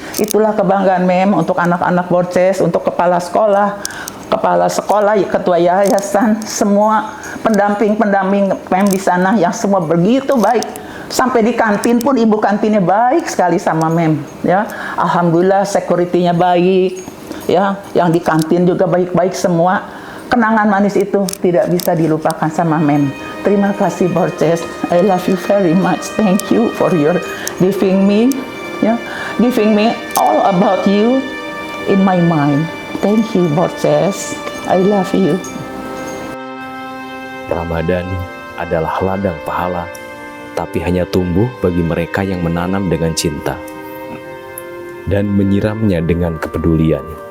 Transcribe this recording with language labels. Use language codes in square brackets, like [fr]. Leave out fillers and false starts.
[id] Itulah kebanggaan Mem untuk anak-anak Borces, untuk kepala sekolah, ketua yayasan, semua pendamping-pendamping Mem di sana yang semua begitu baik. Sampai di kantin pun ibu kantinnya baik sekali sama Mem ya. Alhamdulillah, security-nya baik. Ya, yang di kantin juga baik-baik semua. Kenangan manis itu tidak bisa dilupakan sama Mem. Terima kasih [en] Borces. I love you very much. Thank you for your giving me all about you in my mind. Thank you Borces. I love you. [id] Ramadan adalah ladang pahala, tapi hanya tumbuh bagi mereka yang menanam dengan cinta dan menyiramnya dengan kepedulian.